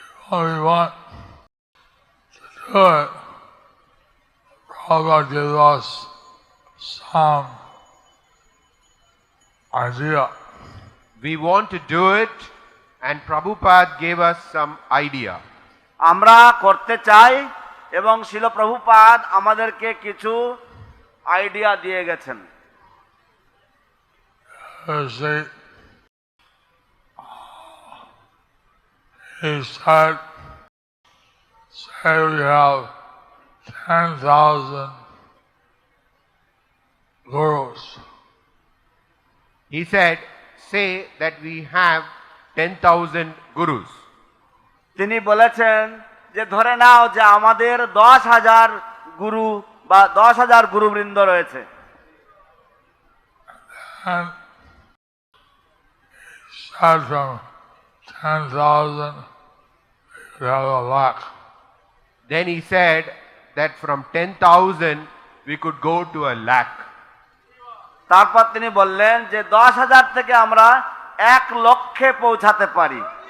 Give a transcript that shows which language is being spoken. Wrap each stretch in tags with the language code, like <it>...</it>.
<en>We want to do it. Prabhupada gave us some idea. We want to do it, and Prabhupada gave us some idea.</en> <bn>আমরা করতে চাই এবং শিল প্রভুপাদ আমাদেরকে কিছু আইডিয়া দিয়ে গেছেন।</bn> <en>He said, say we have 10,000 gurus. He said, say that we have 10,000 gurus.</en> <bn>তিনি বলেছেন যে ধরে নাও যে আমাদের 10,000 গুরু বা 10,000 গুরুবৃন্দ রয়েছে।</bn> <en>And he said from 10,000 we could have a lakh. Then he said that from 10,000 we could go to a lakh.</en> <bn>তারপর তিনি বললেন যে 10,000 থেকে আমরা 1 লক্ষে পৌঁছাতে পারি।</bn>